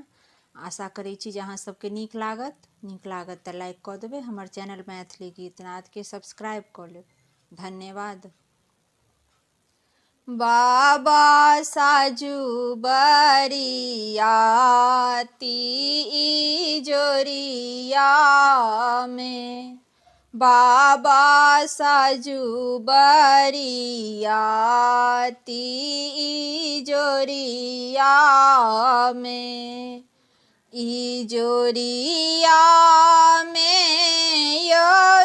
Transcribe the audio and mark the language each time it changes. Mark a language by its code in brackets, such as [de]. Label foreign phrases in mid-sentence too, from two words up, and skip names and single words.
[mai] आशा करै छी जे अहाँ सबके नीक लागत तऽ लाइक कऽ देबै। हमर चैनल मैथिली गीतनाद के सब्सक्राइब कऽ लेब। धन्यवाद। बाबा साजू बरियाती जोरिया में, बाबा साजू बरियाती जोरिया में, ई जोरिया में यो